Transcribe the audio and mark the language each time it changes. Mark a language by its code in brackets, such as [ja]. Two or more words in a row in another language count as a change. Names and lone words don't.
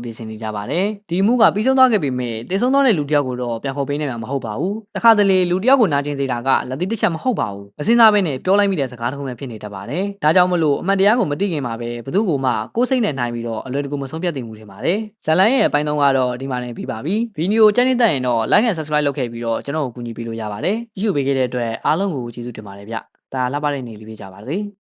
[my] ပြင်ဆင်နေကြပါတယ်။ဒီမှုကပြီးဆုံးသွားခဲ့ပေမဲ့တည်ဆုံးသွားတဲ့လူတစ်ယောက်ကိုတော့ပြန်ခေါ်ပေးနိုင်မှာမဟုတ်ပါဘူး။တခါတလေလူတစ်ယောက်ကိုနာကျင်စေတာကလက်သီးတစ်ချက်မဟုတ်ပါဘူး။မစင်စားဘဲနဲ့ပြောလိုက်မိတဲ့စကားတစ်ခုပဲဖြစ်နေတတ်ပါတယ်။ဒါကြောင့်မလို့အမှန်တရားကိုမသိခင်မှာပဲဘသူ့ကိုမှကိုယ်စိတ်နဲ့နှိုင်းပြီးတော့အလွယ်တကူမဆုံးဖြတ်သင့်ဘူးထင်ပါတယ်။ဇလန်ရဲ့အပိုင်းသုံးကတော့ဒီမှာနေပြီးပါပြီ။ဗီဒီယိုကြိုက်နေတဲ့ရင်တော့ [en] like and subscribe [my] လုပ်ခဲ့ပြီးတော့ကျွန်တော်ကိုကူညီပေးလို့ရပါတယ်။ကြည့်ရှုပေးခဲ့တဲ့အတွက်အားလုံးကိုကျေးဇူးတင်ပါတယ်ဗျ။ဒါလှပတဲ့နေ့လေးပေးကြပါစေ။